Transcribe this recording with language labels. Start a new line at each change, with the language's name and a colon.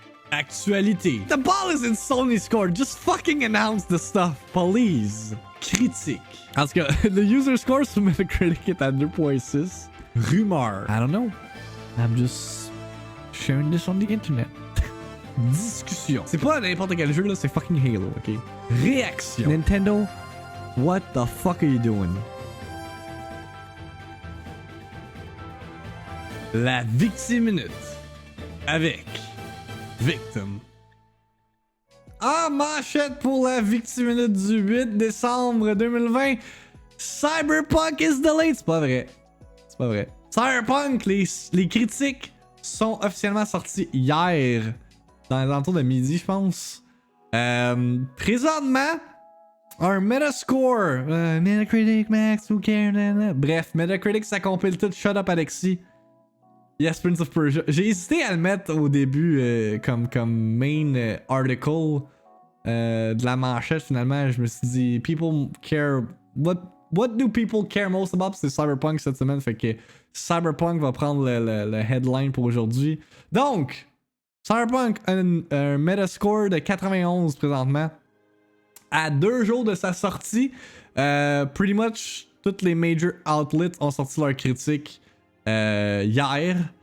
English: Actualité. The ball is in Sony's court. Just fucking announce the stuff, please.
French: Critique. En tout cas, le user score sur Metacritic est à 2.6.
English: Rumeur. I don't know. I'm just sharing this on the internet.
French: Discussion. C'est pas n'importe quel jeu là, c'est
English: fucking Halo,
French: ok? Réaction.
English: Nintendo, what the fuck are you doing?
French: La VIICTIIMINUTE avec Victim. En manchette pour la VIICTIIMINUTE du 8 décembre 2020,
English: Cyberpunk is delayed.
French: C'est pas vrai. C'est pas vrai. Cyberpunk, les critiques sont officiellement sorties hier, dans les alentours de midi, je pense. Présentement, un Metascore, Metacritic Max,
English: who cares?
French: Bref, Metacritic, ça compile tout.
English: Shut up,
French: Alexis.
English: Yes,
French: Prince of Persia. J'ai hésité à le mettre au début comme main article de la manchette. Finalement, je me suis dit,
English: people care. What do people care most about?
French: C'est Cyberpunk cette semaine. Fait que Cyberpunk va prendre le headline pour aujourd'hui. Donc, Cyberpunk a un Metascore de 91 présentement. À 2 jours de sa sortie,
English: pretty much
French: toutes les
English: major outlets
French: ont sorti leurs critiques hier.